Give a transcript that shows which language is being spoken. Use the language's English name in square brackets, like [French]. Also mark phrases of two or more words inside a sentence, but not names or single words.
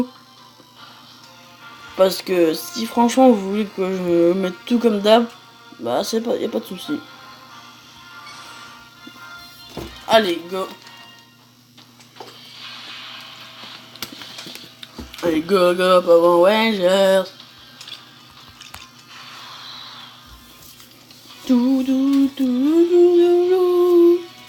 [French] Parce que si franchement vous voulez que je mette tout comme d'hab, bah y a pas de souci. Allez, go. Allez, [English] go, go, Power Rangers. [French] Tout, tout, tout, tout, tout.